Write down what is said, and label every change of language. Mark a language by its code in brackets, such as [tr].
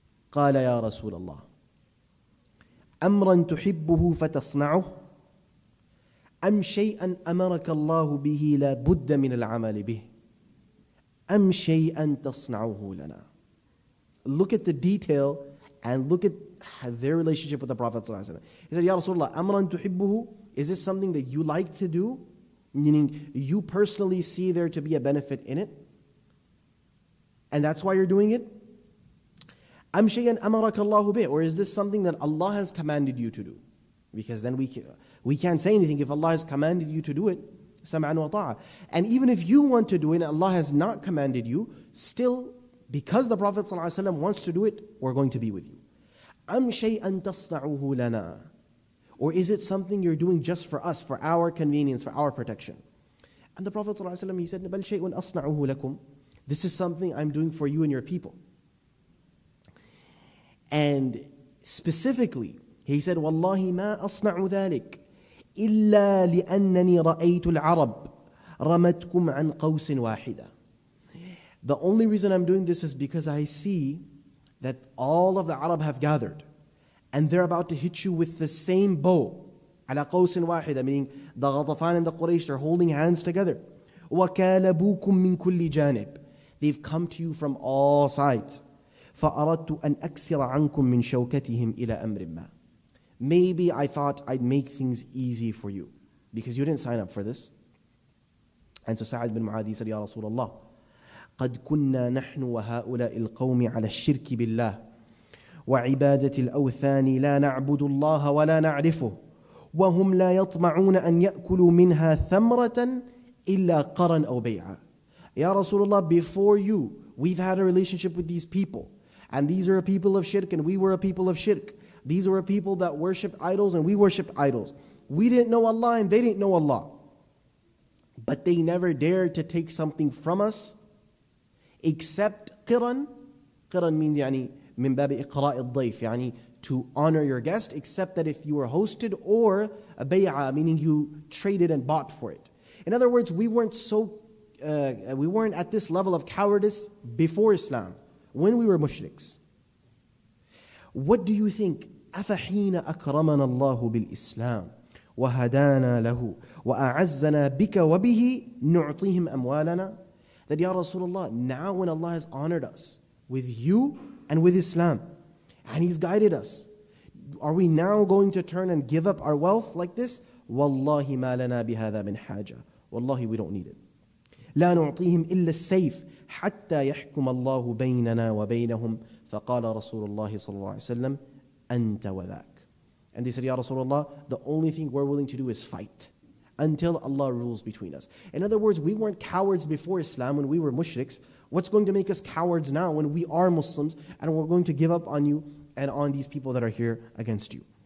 [ar] قال يا رسول الله أمرا تحبه فتصنعه أم شيئا أمرك الله به لا بد من العمل به أم شيئا تصنعه لنا. [en] Look at the detail and look at their relationship with the Prophet ﷺ. He said, Ya Rasulullah, [ar] أمرا تحبه, [en] is this something that you like to do? Meaning you personally see there to be a benefit in it? And that's why you're doing it? [ar] أم شيئا أمرك الله به, [en] or is this something that Allah has commanded you to do? Because then we can't say anything if Allah has commanded you to do it. [ar] سمعا وطاعة. [en] And even if you want to do it and Allah has not commanded you, still, because the Prophet ﷺ wants to do it, we're going to be with you. [ar] أم شيئا تصنعه لنا, [en] or is it something you're doing just for us, for our convenience, for our protection? And the Prophet ﷺ, he said, [ar] بل شيء أصنعه لكم. [en] This is something I'm doing for you and your people. And specifically, he said, [ar] والله ما أصنع ذلك إلا لأنني رأيت العرب رمتكم عن قوس واحدة. [en] The only reason I'm doing this is because I see that all of the Arab have gathered and they're about to hit you with the same bow. [ar] على قوس واحدة, [en] meaning the Ghatafan and the Quraysh are holding hands together. [ar] وكالبوكم من كل جانب. [en] They've come to you from all sides. [ar] فأردت أن أكسر عنكم من شوكتهم إلى أمر ما. [en] Maybe I thought I'd make things easy for you because you didn't sign up for this. And so Sa'ad bin Mu'adh said, Ya Rasulullah, [ar] قد كنا نحن وهؤلاء القوم على الشرك بالله وعبادة الأوثان لا نعبد الله ولا نعرفه وهم لا يطمعون أن يأكلوا منها ثمرة إلا قرا أو بيعا. [en] Ya Rasulullah, before you, we've had a relationship with these people. And these are a people of shirk and we were a people of shirk. These were a people that worshipped idols and we worshipped idols. We didn't know Allah and they didn't know Allah. But they never dared to take something from us except qiran. Qiran means [ar] يعني من باب إقراء الضيف, يعني [en] to honor your guest, except that if you were hosted, or a bay'a, meaning you traded and bought for it. In other words, we weren't at this level of cowardice before Islam, when we were mushriks. What do you think? [ar] أَفَحِينَ أَكْرَمَنَا اللَّهُ بِالْإِسْلَامِ وَهَدَانَا لَهُ وَأَعَزَّنَا بِكَ وَبِهِ نُعْطِيهِمْ أَمْوَالَنَا. [en] That, Ya Rasulullah, now when Allah has honored us with you and with Islam, and He's guided us, are we now going to turn and give up our wealth like this? [ar] وَاللَّهِ مَا لَنَا بِهَذَا مِنْ حَاجَةٍ. [en] Wallahi, we don't need it. [ar] لا نعطيهم إلا السيف حتى يحكم الله بيننا وبينهم فقال رسول الله صلى الله عليه وسلم أنت وذاك. [en] And they said, Ya Rasulullah, the only thing we're willing to do is fight until Allah rules between us. In other words, we weren't cowards before Islam when we were mushriks. What's going to make us cowards now when we are Muslims and we're going to give up on you and on these people that are here against you?